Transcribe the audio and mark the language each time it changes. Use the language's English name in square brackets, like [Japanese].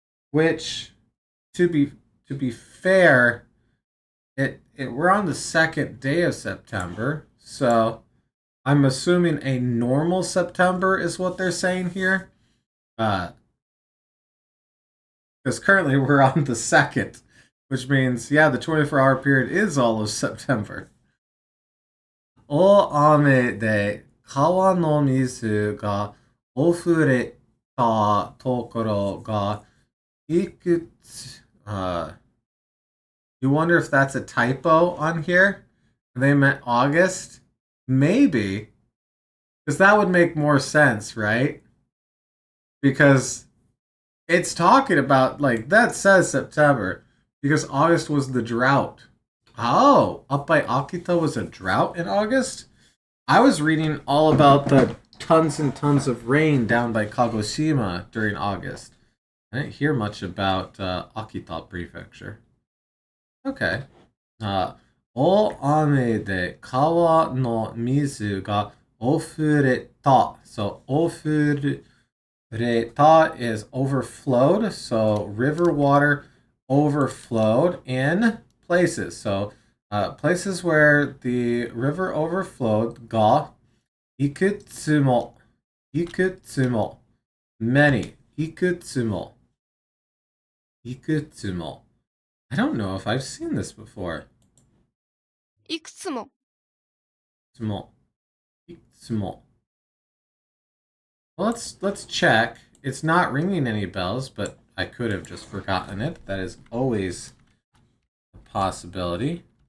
[English] Which, to be fair, we're on the 2nd day of September, so I'm assuming a normal September is what they're saying here. Because currently we're on the 2nd, which means, yeah, the 24-hour period is all of September. [Japanese] 大雨で川の水が溢れたところが [English] ikutsu, you wonder if that's a typo on here? They meant August? Maybe. Because that would make more sense, right? Because it's talking about, like, that says September. Because August was the drought. Oh, up by Akita was a drought in August? I was reading all about the tons and tons of rain down by Kagoshima during August. I didn't hear much about Akita Prefecture. Okay. [Japanese] 大雨で川の水が溢れた. [English] So, 溢れた is overflowed. So, river water overflowed in places. So, places where the river overflowed [Japanese] がいくつも, いくつも, [English] many, [Japanese] いくつも, いくつも. [English] I don't know if I've seen this before. [Japanese] いくつも。つも.いくつも. [English] Well, let's check. It's not ringing any bells, but I could have just forgotten it. That is always a possibility.